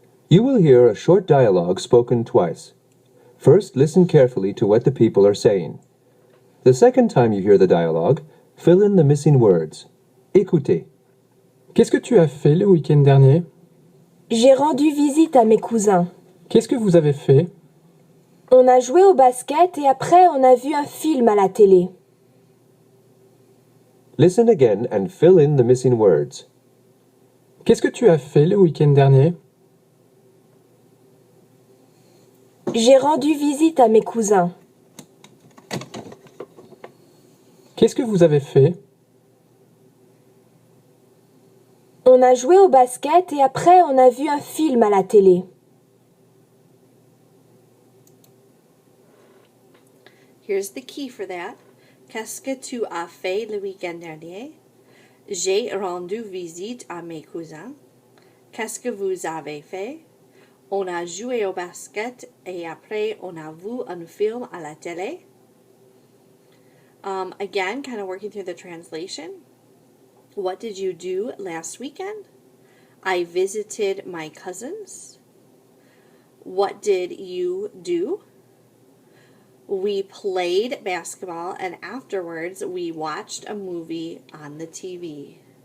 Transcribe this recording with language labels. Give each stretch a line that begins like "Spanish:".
English: You will hear a short dialogue spoken twice. First, listen carefully to what the people are saying. The second time you hear the dialogue, fill in the missing words.
French: Écoutez. Qu'est-ce que tu as fait le week-end dernier? J'ai rendu visite à mes cousins. Qu'est-ce que vous avez fait? On a joué au basket et après on a vu un film à la télé.
English: Listen again and fill in the missing words.
French: Qu'est-ce que tu as fait le week-end dernier? J'ai rendu visite à mes cousins. Qu'est-ce que vous avez fait? On a joué au basket et après on a vu un film à la télé.
English: Here's the key for that.
French: Qu'est-ce que tu as fait le week-end dernier? J'ai rendu visite à mes cousins. Qu'est-ce que vous avez fait? On a joué au basket et après on a vu un film à la télé.
English: Again, kind of working through the translation. What did you do last weekend? I visited my cousins. What did you do? We played basketball and afterwards we watched a movie on the TV.